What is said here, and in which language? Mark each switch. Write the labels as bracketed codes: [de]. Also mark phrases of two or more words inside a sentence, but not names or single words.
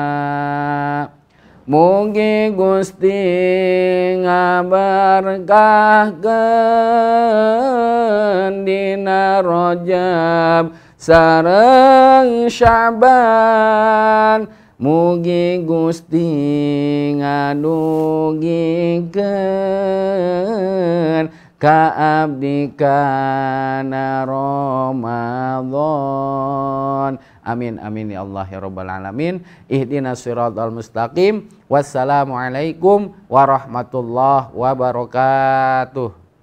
[su] Mugi Gusti ngaberkahkeun dina Rajab sareng Sya'ban. Mugi Gusti ngadugikeun ka abdi kana Ramadan. [ar] آمين آمين يا الله يا رب العالمين. اهدنا الصراط المستقيم والسلام عليكم ورحمة الله وبركاته.